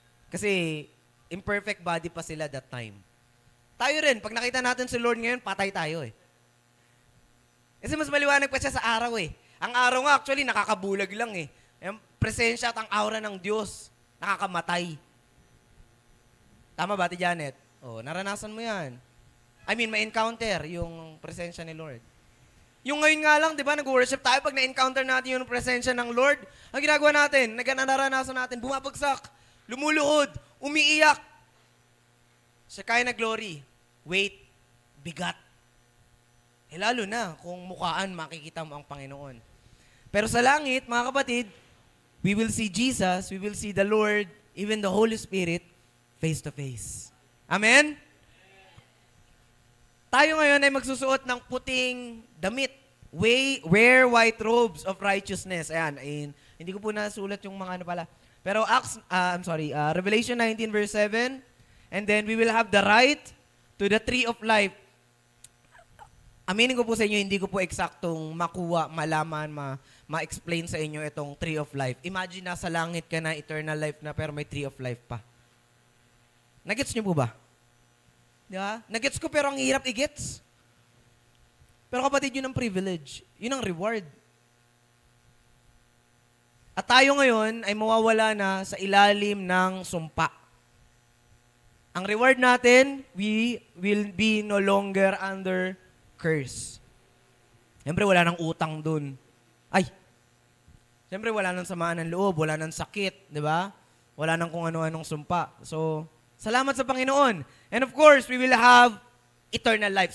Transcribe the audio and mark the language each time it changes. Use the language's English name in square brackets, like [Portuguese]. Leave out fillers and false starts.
[Filipino] Kasi [English] imperfect body [Filipino] pa sila [English] that time. [Filipino] Tayo rin, pag nakita natin si Lord ngayon, patay tayo eh. Kasi mas maliwanag pa siya sa araw eh. Ang araw nga actually nakakabulag lang eh. Yung presensya at ang aura ng Diyos, nakakamatay. Tama ba, Ate Janet? Oh, naranasan mo yan. [English] I mean, [Filipino] may encounter yung presensya ni Lord. Yung ngayon nga lang, di ba, nag-worship tayo, pag na-encounter natin yung presensya ng Lord, ang ginagawa natin, naranasan natin, bumabagsak, lumuluhod, umiiyak. Siya kaya na glory, weight, bigat. Eh lalo na, kung mukhaan, makikita mo ang Panginoon. Pero sa langit, mga kapatid, [English] we will see Jesus, we will see the Lord, even the Holy Spirit, face to face. Amen? [Filipino] Tayo ngayon ay magsusuot ng puting damit. [English] Wear white robes of righteousness. [Filipino] Ayan, hindi ko po nasulat yung mga ano pala. Pero Revelation 19 verse 7. [English] And then we will have the right to the tree of life. [Filipino] Aminin ko po sa inyo, hindi ko po eksaktong makuha, malaman, ma-explain sa inyo itong tree of life. Imagine nasa langit ka na, eternal life na, pero may tree of life pa. Nagets niyo po ba? Di ba? Nagets ko pero ang hirap i-gets. Pero kapatid, yun ang privilege. Yun ang reward. At tayo ngayon ay mawawala na sa ilalim ng sumpa. Ang reward natin, [English] we will be no longer under curse. [Filipino] Siyempre, wala nang utang dun. Siyempre, wala nang samaan ng loob, wala nang sakit, di ba? Wala nang kung ano-anong sumpa. So, salamat sa Panginoon. [English] And of course, we will have eternal life.